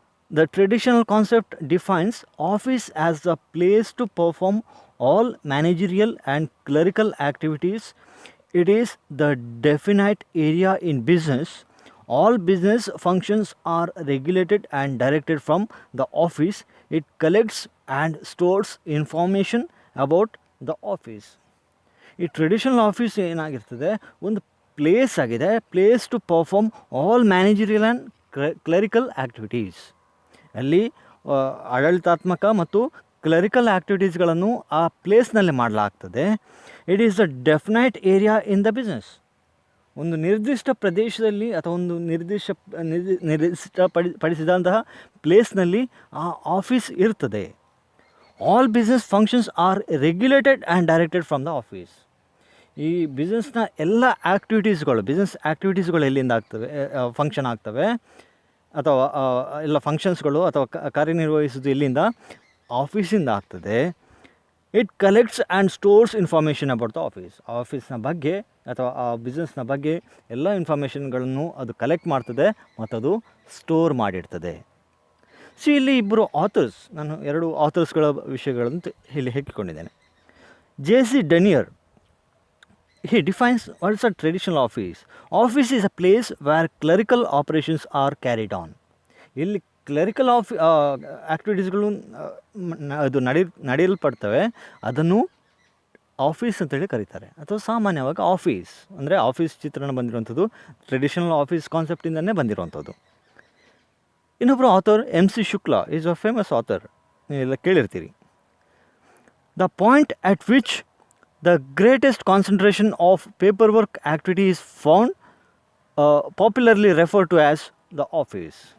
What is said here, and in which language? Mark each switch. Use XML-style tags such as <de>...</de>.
<en>The traditional concept defines office as the place to perform all managerial and clerical activities. It is the definite area in business. All business functions are regulated and directed from the office. It collects and stores information about the office.</en> <kn>ಈ traditional office ಏನಾಗಿರ್ತದೆ, ಒಂದು place ಆಗಿದೆ,</kn> <en>Place to perform all managerial and clerical activities.</en> <kn>ಅಲ್ಲಿ ಆಡಳಿತಾತ್ಮಕ ಮತ್ತು clerical ಆ್ಯಕ್ಟಿವಿಟೀಸ್ಗಳನ್ನು ಆ ಪ್ಲೇಸ್ನಲ್ಲಿ ಮಾಡಲಾಗ್ತದೆ.</kn> <en>It is the definite area in the business.</en> <kn>ಒಂದು ನಿರ್ದಿಷ್ಟ ಪ್ರದೇಶದಲ್ಲಿ ಅಥವಾ ಒಂದು ನಿರ್ದಿಷ್ಟಪಡಿಸಿದಂತಹ ಪ್ಲೇಸ್ನಲ್ಲಿ ಆ ಆಫೀಸ್ ಇರ್ತದೆ.</kn> <en>All business functions are regulated and directed from the office.</en> <kn>ಈ ಬಿಸ್ನೆಸ್ನ ಎಲ್ಲ ಬಿಸ್ನೆಸ್ ಆ್ಯಕ್ಟಿವಿಟೀಸ್ಗಳು ಎಲ್ಲಿಂದ ಆಗ್ತವೆ, ಫಂಕ್ಷನ್ ಆಗ್ತವೆ ಅಥವಾ ಎಲ್ಲ ಫಂಕ್ಷನ್ಸ್ಗಳು ಅಥವಾ ಕಾರ್ಯನಿರ್ವಹಿಸೋದು ಎಲ್ಲಿಂದ? ಆಫೀಸಿಂದ ಆಗ್ತದೆ.</kn> <en>it collects and stores information about the</en> <kn>ಆಫೀಸ್ನ ಬಗ್ಗೆ ಅಥವಾ ಆ ಬಿಸ್ನೆಸ್ನ ಬಗ್ಗೆ ಎಲ್ಲ ಇನ್ಫಾರ್ಮೇಷನ್ಗಳನ್ನು ಅದು ಕಲೆಕ್ಟ್ ಮಾಡ್ತದೆ ಮತ್ತು ಅದು ಸ್ಟೋರ್ ಮಾಡಿಡ್ತದೆ. ಇಲ್ಲಿ ಇಬ್ಬರು ಆಥರ್ಸ್, ನಾನು ಎರಡು ಆಥರ್ಸ್ಗಳ ವಿಷಯಗಳನ್ನು ಇಲ್ಲಿ ಹೇಳಿಕೊಂಡಿದ್ದೇನೆ.</kn> <en>JC Denier, he defines what is a traditional office. Office is a place where clerical operations are carried on.</en> <kn>ಇಲ್ಲಿ ಕ್ಲರಿಕಲ್ ಆ್ಯಕ್ಟಿವಿಟೀಸ್ಗಳು ಅದು ನಡೆಯಲ್ಪಡ್ತವೆ, ಅದನ್ನು ಆಫೀಸ್ ಅಂತೇಳಿ ಕರೀತಾರೆ. ಅಥವಾ ಸಾಮಾನ್ಯವಾಗಿ ಆಫೀಸ್ ಅಂದರೆ ಆಫೀಸ್ ಚಿತ್ರಣ ಬಂದಿರುವಂಥದ್ದು ಟ್ರೆಡಿಷನಲ್ ಆಫೀಸ್ ಕಾನ್ಸೆಪ್ಟಿಂದನೇ ಬಂದಿರುವಂಥದ್ದು. ಇನ್ನೊಬ್ಬರು author MC Shukla</kn> <en>is a famous author,</en> <kn>ನೀವೆಲ್ಲ ಕೇಳಿರ್ತೀರಿ.</kn> <en>The point at which the greatest concentration of paperwork activity is found, popularly referred to as the office.</en>